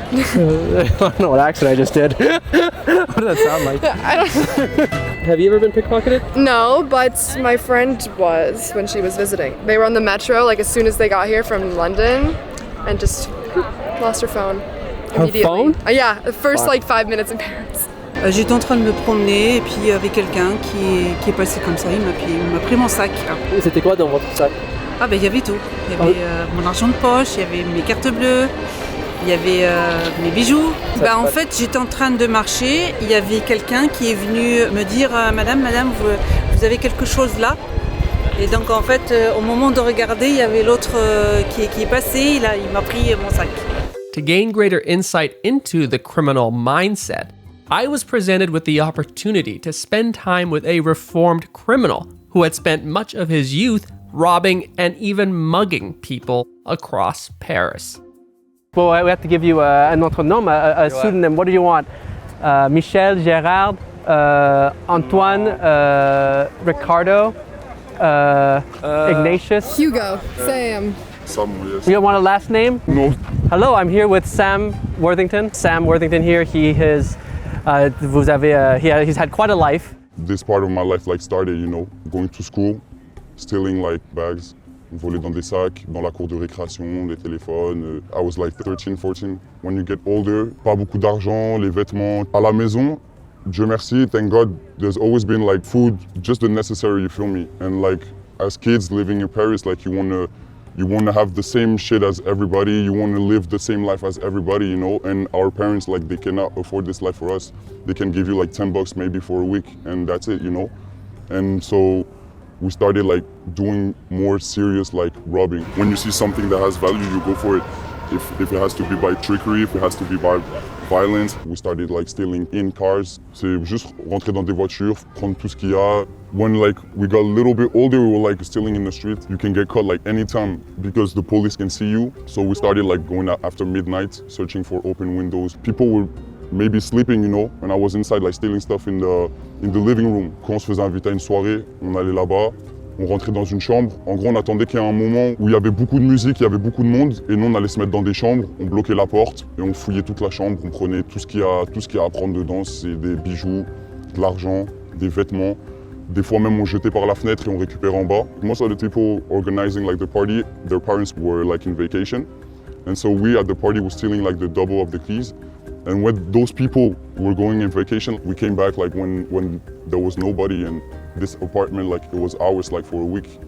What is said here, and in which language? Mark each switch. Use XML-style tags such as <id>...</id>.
<en>I don't know what accent I just did. What did that sound like? I don't Have you ever been pickpocketed? No, but my friend was when she was visiting. They were on the metro like as soon as they got here from London and just lost her phone immediately. Her phone? Yeah, the first like 5 minutes in Paris.</en> <fr>J'étais en train de me promener et puis il y avait quelqu'un qui est passé comme ça, il m'a pris mon sac. C'était quoi dans votre sac? Ah ben il y avait tout. Il y avait mon argent de poche, il y avait mes cartes bleues, il y avait mes bijoux. Bah, en fait, j'étais en train de marcher, il y avait quelqu'un qui est venu me dire Madame, vous avez quelque chose là? Et donc en fait, au moment de regarder, il y avait l'autre qui est passé, il m'a pris mon sac.</fr> <en>To gain greater insight into the criminal mindset, I was presented with the opportunity to spend time with a reformed criminal who had spent much of his youth robbing and even mugging people across Paris. Well, we have to give you an</en> <fr>autre nom,</fr> <en>a pseudonym. What do you want? Michel, Gérard, Antoine, Ricardo, Ignatius? Hugo, Sam. Sam, yes. You don't want a last name? No. Hello, I'm here with Sam Worthington. Sam Worthington here. He's had quite a life. This part of my life like started, you know, going to school, stealing like bags,</en> <fr>voler dans des sacs, dans la cour de récréation, les téléphones.</fr> <en>I was like 13, 14. When you get older,</en> <fr>pas beaucoup d'argent, les vêtements. À la maison, Dieu merci,</fr> <en>thank God, there's always been like food, just the necessary, you feel me? And like as kids living in Paris, like you wanna have the same shit as everybody, you wanna live the same life as everybody, you know? And our parents, like they cannot afford this life for us. They can give you like 10 bucks maybe for a week and that's it, you know? And so we started like doing more serious like robbing. When you see something that has value, you go for it. If it has to be by trickery, if it has to be by violence, we started like stealing in cars.</en> <fr>C'est juste rentrer dans des voitures, prendre tout ce qu'il y a.</fr> <en>When like we got a little bit older, we were like stealing in the street. You can get caught like anytime because the police can see you. So we started like going out after midnight, searching for open windows. People were maybe sleeping, you know, and I was inside like stealing stuff in the living room.</en> <fr>Quand on se faisait inviter à une soirée, on allait là-bas, on rentrait dans une chambre. En gros, on attendait qu'il y ait un moment où il y avait beaucoup de musique, il y avait beaucoup de monde, et nous on allait se mettre dans des chambres, on bloquait la porte et on fouillait toute la chambre, on prenait tout ce qu'il y a à prendre dedans, c'est des bijoux, de l'argent, des vêtements. Des fois même on jetait par la fenêtre et on récupérait en bas.</fr> <en>Most of the people organizing like the party, their parents were like in vacation. And so we at the party were stealing like the double of the keys. And when those people were going in vacation, we came back like when there was nobody and this apartment, like it was ours like for a week.</en>